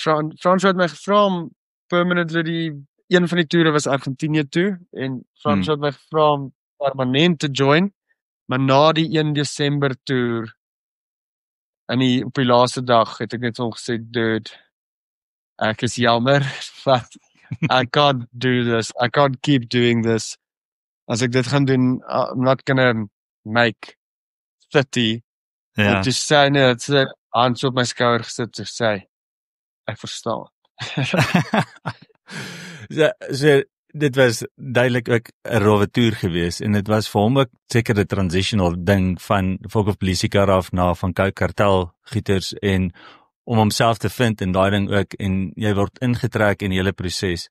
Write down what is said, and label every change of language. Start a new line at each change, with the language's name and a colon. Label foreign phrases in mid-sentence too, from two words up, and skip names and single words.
Afrikaans: Fransjo het my gevra om permanently een van die toere was Argentinië toe, en Fransjo het my gevra om permanent te join, maar na die 1 Desember toer, op die laaste dag, het ek net so gesê, dude, ek is jammer,
English: but I can't do this, I can't keep doing this,
Afrikaans: as ek dit gaan doen,
English: I'm not gonna make 30,
Afrikaans: en toe sê hy, het sy hands op my skouer gesit, to sê, ek verstaan. So, dit was duidelik ook 'n rowwe toer geweest, en dit was vir hom ook seker 'n transitional ding van Folk of Polisikar af na van Coke Cartel gieters, en om homself te vind in daai ding ook, en jy word ingetrek in die hele proses.